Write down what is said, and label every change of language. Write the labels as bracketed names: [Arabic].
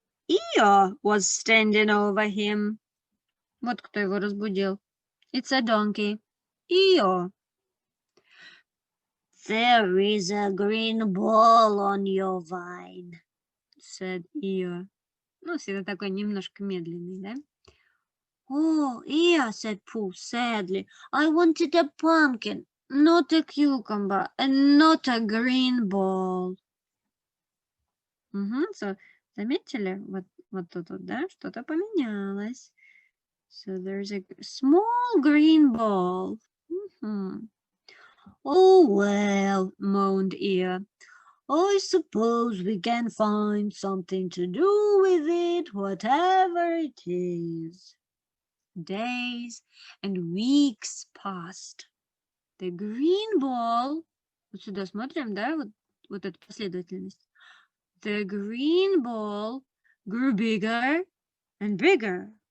[English] Eeyore was standing over him. [Russian] Вот кто его разбудил. [English] It's a donkey. [Russian] Eeyore. [English] There is a green ball on your vine, said Eeyore. [Russian] Ну, всегда такой немножко медленный, да? [English] Oh, Eeyore, said Pooh sadly. I wanted a pumpkin, not a cucumber, and not a green ball. [Russian] So, заметили? Вот тут, да, что-то поменялось. [English] So there's a small green ball. Oh, well, moaned Eeyore. I suppose we can find something to do with it, whatever it is. Days and weeks passed. The green ball, [Russian] вот сюда смотрим, да, вот эта последовательность. [English] The green ball grew bigger and bigger.